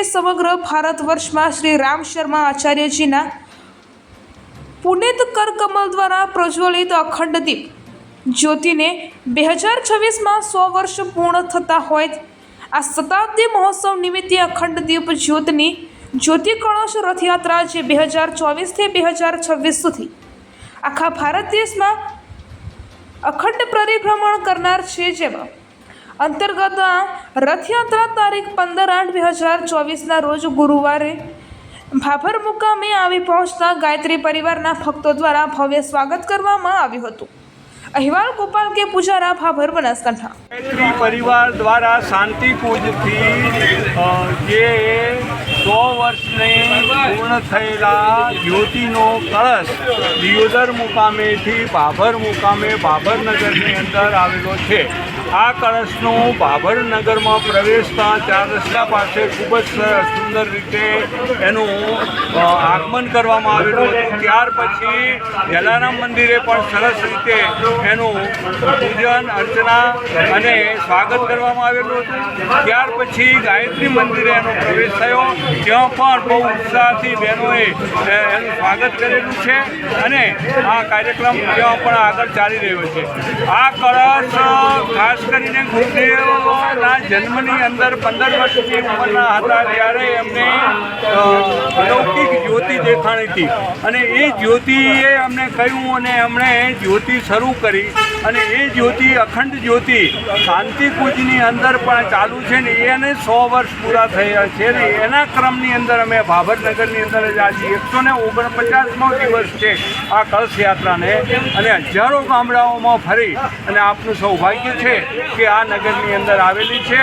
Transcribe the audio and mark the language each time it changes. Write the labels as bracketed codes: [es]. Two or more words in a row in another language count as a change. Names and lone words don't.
[gu] સમગ્ર ભારત વર્ષમાં શ્રી રામ શર્મા આચાર્યજીના પુનિત કરકમલ દ્વારા પ્રજ્વલિત અખંડ દીપ જ્યોતિને 2026માં 100 વર્ષ પૂર્ણ થતા હોય આ શતાબ્દી મહોત્સવ નિમિત્તે અખંડ દીપ જ્યોતની જ્યોતિ કળશ રથયાત્રા જે 2024થી 2026 સુધી આખા ભારત દેશમાં અખંડ પરિભ્રમણ કરનાર છે। જેમાં અંતર્ગત આ રથયાત્રા તારીખ 15/8/2024ના રોજ ગુરુવારે ભાભર મુકામે આવી પહોંચતા ગાયત્રી પરિવારના ભક્તો દ્વારા ભવ્ય સ્વાગત કરવામાં આવ્યું હતું। અહેવાલ ગોપાલ કે પુજારા ભાભર બનાસકાંઠા। ગાયત્રી પરિવાર દ્વારા શાંતિ કુંજ થી જે 100 વર્ષ ને પૂર્ણ થયેલા જ્યોતિનો કળશ દિયોદર મુકામે થી ભાભર મુકામે ભાભર નગર ને અંદર આવેલો છે। આ કળશનો ભાભર નગર માં પ્રવેશતા 4 રસ્તા પાસે ખૂબ જ સુંદર રીતે એનુ આગમન કરવામાં આવેલું હતું। ત્યાર પછી જલારામ મંદિરે પણ સરસ રીતે એનુ પૂજન અર્ચના અને સ્વાગત કરવામાં આવેલું હતું। ત્યાર પછી ગાયત્રી મંદિરે એનો પ્રવેશ થયો। ત્યાં પણ બહુ ઉત્સાહથી બહેનોએ એનું સ્વાગત કરેલું છે અને આ કાર્યક્રમ ત્યાં પણ આગળ ચાલી રહ્યો છે। આ કળશ ખાસ કરીને ગુરુદેવના જન્મની અંદર 15 વર્ષની ઉંમરના હતા ત્યારે એમને અલૌકિક જ્યોતિ દેખાણી હતી અને એ જ્યોતિએ અમને કહ્યું અને એમણે જ્યોતિ શરૂ કરી અને એ જ્યોતિ અખંડ જ્યોતિ શાંતિકુંજની અંદર પણ ચાલુ છે ને એને 100 વર્ષ પૂરા થયા છે ને એના ક્રમની અંદર અમે ભાભર નગરની અંદર જ આજે 149મો દિવસ છે આ કળશ યાત્રાને અને હજારો ગામડાઓમાં ફરી અને આપનું સૌભાગ્ય છે કે આ નગરની અંદર આવેલી છે।